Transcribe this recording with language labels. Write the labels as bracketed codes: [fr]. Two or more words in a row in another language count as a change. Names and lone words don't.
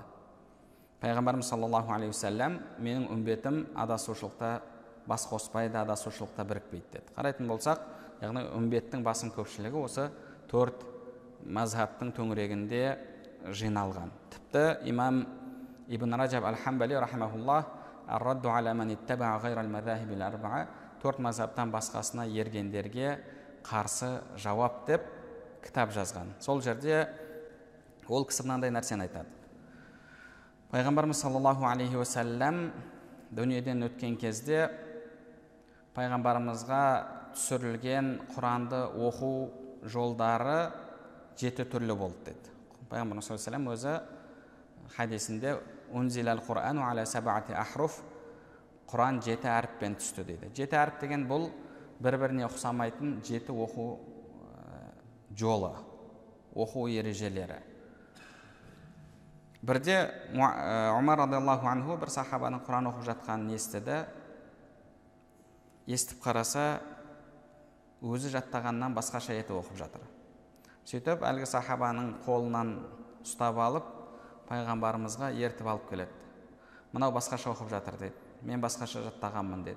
[kk] Пайғамбарымыз [ar] صلى الله عليه وسلم [kk] менің үмбетім адасушылықта бас қоспайды, адасушылықта бірікпейді деді. Қарайтын болсақ, яғни үмбеттің басым көпшілігі осы 4 мазхабтың төңірегінде жиналған. Тіпті имам Ибн Раджаб аль-Хамбали рахимахуллах ар-радду аля ман иттаба'a гайра ал-мазахиб ал-арба'a 4 мазхабтан басқасына ергендерге қарсы жауап деп кітап жазған. Сол жерде ол кісі мынандай нәрсені айтады. Пайғамбарымыз [ar] صلى الله عليه وسلم [kk] дүниеден өткен кезде пайғамбарымызға түсірілген Құранды оқу жолдары 7 түрлі болды деді. Пайғамбарымыз [ar] صلى الله عليه وسلم [kk] өзі хадисінде [ar] أنزل القرآن على سبعة أحرف, [kk] Құран 7 әріппен түсті дейді. 7 әріп деген бұл бір-біріне ұқсамайтын 7 оқу жолы, оқу ережелері. Бірде Умар [ar] رضي الله عنه [kk] бір сахабаның Құран оқып жатқанын естіді. Естіп қараса, өзі жаттағаннан басқаша етіп оқып жатыр. Сөйтіп, әлгі сахабаның қолынан ұстап алып, пайғамбарымызға ертіп алып келеді. Мынау басқаша оқып жатыр дейді. Мен басқаша жаттағанмын деді.